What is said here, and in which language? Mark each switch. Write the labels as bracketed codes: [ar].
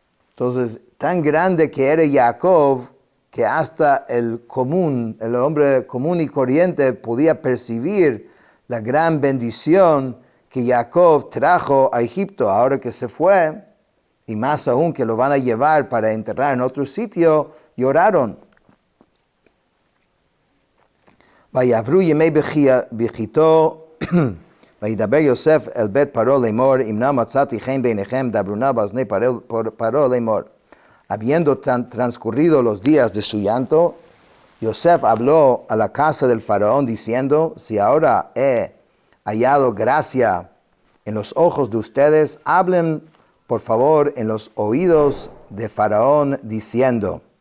[es] Entonces, tan grande que era Jacob, que hasta el hombre común y corriente podía percibir la gran bendición que Jacob trajo a Egipto ahora que se fue, y más aún que lo van a llevar para enterrar en otro sitio, lloraron. [he] Vayavru yemei bechito, וידבר יוסף אל בית פרעה לאמור, אם נא מצאתי חן בעיניכם, דברו נא באוזני פרעה לאמור. [es] Habiendo transcurrido los días de su llanto, Yosef habló a la casa del faraón diciendo, si ahora he hallado gracia en los ojos de ustedes, hablen por favor en los oídos de faraón diciendo,